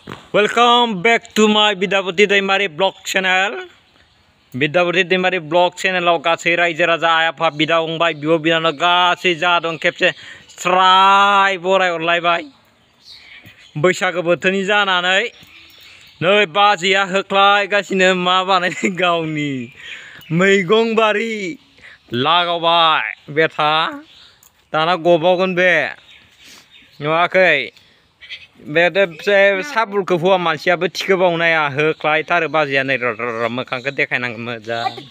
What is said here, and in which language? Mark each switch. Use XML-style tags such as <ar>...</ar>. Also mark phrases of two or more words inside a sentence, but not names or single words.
<en>Welcome back to my Bidapati Daimari Blog channel.</en> <brx>Bidapati Daimari Blog channel आव गासै रायजो राजा आइ आफा बिदा फंबाय बिब' बिनानाव गासै जा दं खेबसे स्राय बरायहरलायबाय बैसागो बोथोरनि जानानै नै बाजैया होख्लायगासिनो मा बानायदों गावनि मैगं बारि लागावबाय बेथा दाना गबावगोन बे नुवाखै बे साबुलखौ हुआ मानसियाबो थिखोबावनाया होख्लायथारो बाजैया नै मोखांखौ देखायनांगोन मोजां</brx>